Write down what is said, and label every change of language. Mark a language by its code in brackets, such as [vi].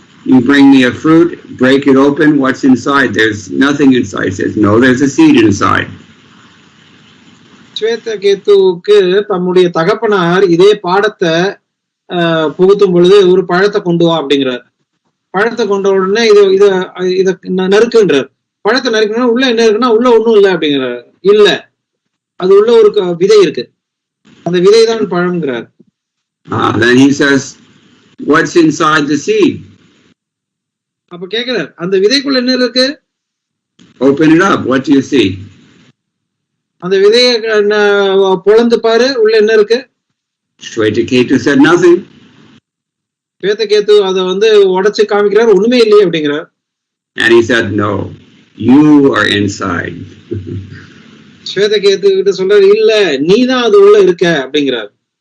[en] You bring me a fruit, break it open, what's inside? There's nothing inside. He says, no, there's a seed inside. [ta] ஸ்வேதகேத்துவுக்கு தம்முடைய தகப்பனார் இதே பாடத்தை புகுத்தும் பொழுது ஒரு பழத்தை கொண்டு வா அப்படிங்கிறார். பழத்தை கொண்ட உடனே இத நறுக்குன்றார். பழத்தை நறுக்கணும்னா உள்ள என்ன இருக்குன்னா உள்ள ஒண்ணும் இல்லை அப்படிங்கிறார். இல்ல, அது உள்ள ஒரு விதை இருக்கு, அந்த விதை தான் பழம்ங்கிறார். [en] Then he says, what's inside the seed? [ta] அப்ப கேக்குறார், அந்த விதைக்குள்ள என்ன இருக்கு? [en] Open it up, what do you see? [ta] அந்த விதையை பொளந்து பாரு, உள்ள என்ன இருக்கு? [en] Shwetaketu said nothing. [ta] ஸ்வேதகேத்து அதை உடைச்சு காமிக்கிறார், ஒண்ணுமே இல்லையே அப்படிங்கிறார். [en] And he said, no, you are inside. [ta] Svetaketu கிட்ட சொல்றாரு, இல்ல நீதான் அது உள்ள இருக்க அப்படிங்கிறார்.